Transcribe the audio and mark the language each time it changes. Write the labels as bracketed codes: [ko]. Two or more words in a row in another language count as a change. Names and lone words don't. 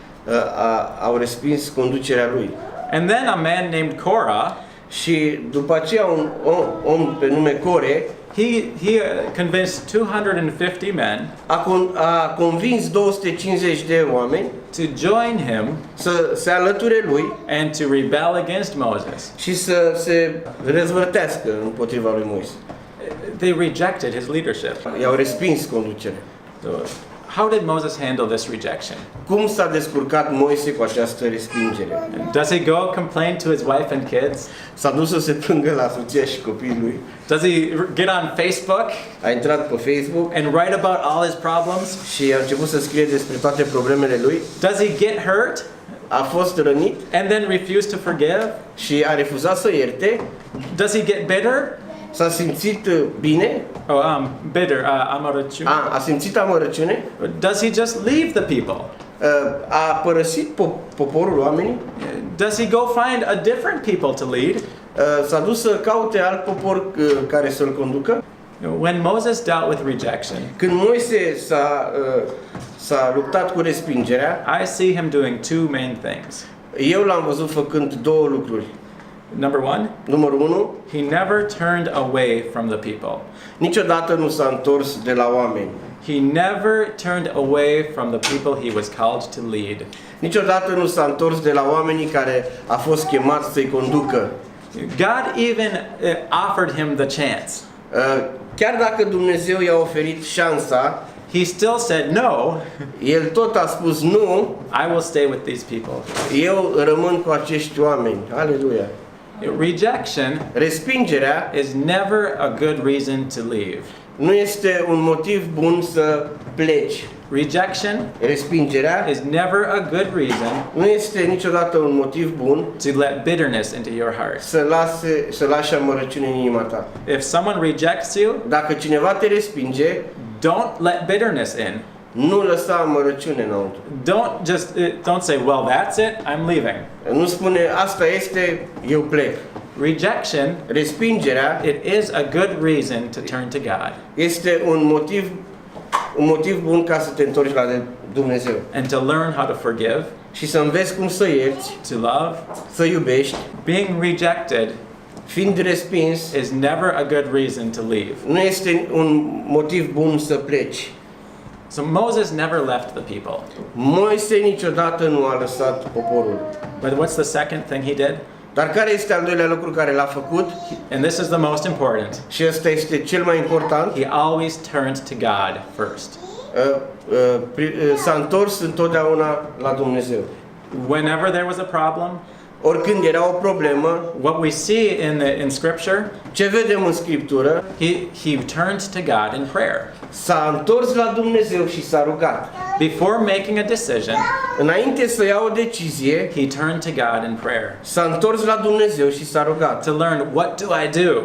[ro] au respins conducerea lui. [en] And then a man named Korah, [ro] Și după aceea un om pe nume Core, [en] he convinced 250 men [ro] A convins 250 de oameni [en] to join him [ro] să se alăture lui [en] and to rebel against Moses. [ro] și să se răzvrătească împotriva lui Moise. [en] They rejected his leadership. [ro] I-au respins conducerea. [en] So, how did Moses handle this rejection? [ro] Cum s-a descurcat Moise cu această respingere? [en] Does he go complain to his wife and kids? [ro] S-a dus să se plângă la soția și copiii lui. [en] Does he get on Facebook [ro] A intrat pe Facebook [en] and write about all his problems? [ro] și a început să scrie despre toate problemele lui. [en] Does he get hurt [ro] A fost rănit [en] and then refuse to forgive? [ro] și a refuzat să ierte. [en] Does he get bitter? [ro] S-a simțit bine. [en] Bitter, amaraciune. [ro] A simțit amărăciune. [en] Does he just leave the people? [ro] A părăsit poporul, oamenii. [en] Does he go find a different people to lead? [ro] S-a dus să caute alt popor care să-l conducă. [en] When Moses dealt with rejection, [ro] Când Moise s-a luptat cu respingerea, [en] I see him doing two main things. [ro] eu l-am văzut făcând două lucruri. [en] Number one, [ro] Numărul 1, [en] he never turned away from the people. [ro] niciodată nu s-a întors de la oameni. [en] He never turned away from the people he was called to lead. [ro] Niciodată nu s-a întors de la oamenii care a fost chemat să-i conducă. [en] God even offered him the chance. [ro] Chiar dacă Dumnezeu i-a oferit șansa, [en] He still said, no, [ro] el tot a spus nu, [en] I will stay with these people. [ro] eu rămân cu acești oameni. Aleluia! [en] Rejection [ro] Respingerea [en] is never a good reason to leave. [ro] nu este un motiv bun să pleci. [en] Rejection [ro] Respingerea [en] is never a good reason [ro] nu este niciodată un motiv bun [en] to let bitterness into your heart. [ro] să lași amărăciune în inima ta. [en] If someone rejects you, [ro] Dacă cineva te respinge, [en] don't let bitterness in. [ro] nu lăsa amărăciune înăuntru. [en] Don't say, well, that's it, I'm leaving. [ro] Nu spune, asta este, eu plec. [en] Rejection, [ro] Respingerea [en] it is a good reason to turn to God [ro] este un motiv bun ca să te întorci la Dumnezeu [en] and to learn how to forgive, [ro] și să înveți cum să ierți, [en] to love. [ro] să iubești. [en] Being rejected [ro] Fiind respins, [en] is never a good reason to leave. [ro] nu este un motiv bun să pleci. [en] So Moses never left the people. [ro] Moise niciodată nu a lăsat poporul. [en] But what's the second thing he did? [ro] Dar care este al doilea lucru care l-a făcut? [en] And this is the most important. [ro] Și ăsta este cel mai important. [en] He always turned to God first. [ro] S-a întors întotdeauna la Dumnezeu. [en] Whenever there was a problem, [ro] Oricând era o problemă, [en] what we see in Scripture, [ro] ce vedem în Scriptură? [en] he turned to God in prayer. [ro] S-a întors la Dumnezeu și s-a rugat. [en] Before making a decision, [ro] Înainte să ia o decizie, [en] he turned to God in prayer [ro] s-a întors la Dumnezeu și s-a rugat. [en] to learn, what do I do?